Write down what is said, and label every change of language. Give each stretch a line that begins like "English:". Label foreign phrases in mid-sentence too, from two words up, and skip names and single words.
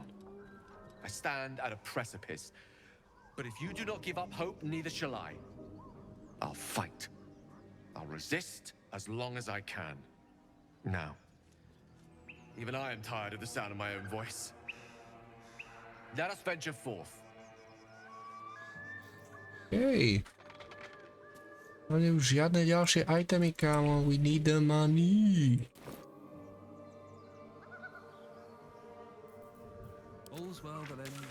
English: I stand at a precipice, but if you do not give up hope, neither shall I. I'll fight. I'll resist as long as I can. Now, even I am tired of the sound of my own voice. Let us venture forth.
Slovak: Hej. Ale už žiadne ďalšie itemy, kámo.
English: We need the money. All's well that ends.